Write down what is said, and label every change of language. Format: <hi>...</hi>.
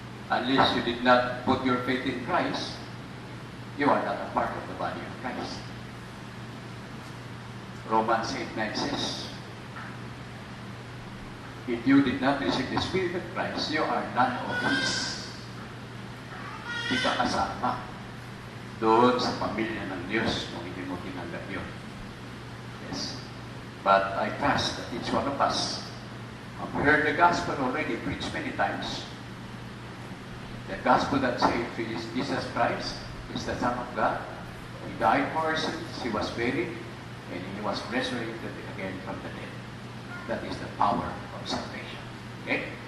<en>Unless you did not put your faith in Christ, you are not a part of the body of Christ. Romans 8:9 says, if you did not receive the Spirit of Christ, you are none of His.</en> <tl>Di ka kasama doon sa pamilya ng Diyos kung hindi mo tinanggap yun.</tl> <en>Yes. But I trust that each one of us have heard the gospel already preached many times. The gospel that says Jesus Christ is the Son of God. He died for our sins. He was buried. And He was resurrected again from the dead. That is the power of salvation. Okay?</en>